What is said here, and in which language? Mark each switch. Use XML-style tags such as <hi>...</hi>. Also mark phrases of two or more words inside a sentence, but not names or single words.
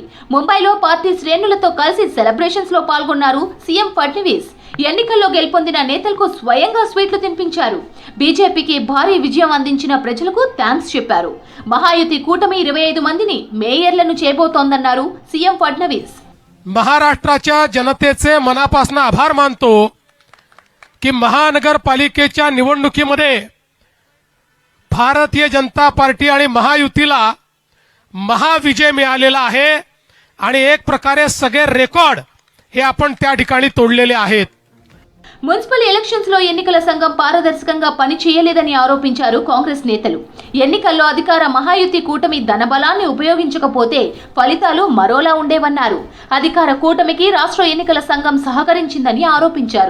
<te>ముంబైలో పార్టీ శ్రేణులతో కలిసి సెలబ్రేషన్స్ లో పాల్గొన్నారు సీఎం ఫడ్నవీస్. ఎన్నికల్లో గెలుపొందిన నేతలకు స్వయంగా స్వీట్లు తినిపించారు. బీజేపీకి భారీ విజయం అందించిన ప్రజలకు థ్యాంక్స్ చెప్పారు. మహాయుతి కూటమి 25 మందిని మేయర్లను చేయబోతోందన్నారు సీఎం ఫడ్నవీస్.</te> <mr>महाराष्ट्राच्या जनतेचे मनापासून आभार मानतो की महानगरपालिकेच्या निवडणुकीमध्ये भारतीय जनता पार्टी आणि महायुतीला महाविजय मिळालेला आहे आणि एक प्रकारे सगळे रेकॉर्ड हे आपण त्या ठिकाणी तोडलेले आहेत.</mr> <en>municipal elections</en> <te>లో ఎన్నికల సంఘం పారదర్శకంగా పని చేయలేదని ఆరోపించారు కాంగ్రెస్ నేతలు. ఎన్నికల్లో అధికార మహాయుతి కూటమి ధనబలాన్ని ఉపయోగించకపోతే ఫలితాలు మరోలా ఉండేవన్నారు. అధికార కూటమికి రాష్ట్ర ఎన్నికల సంఘం సహకరించిందని ఆరోపించారు.</te>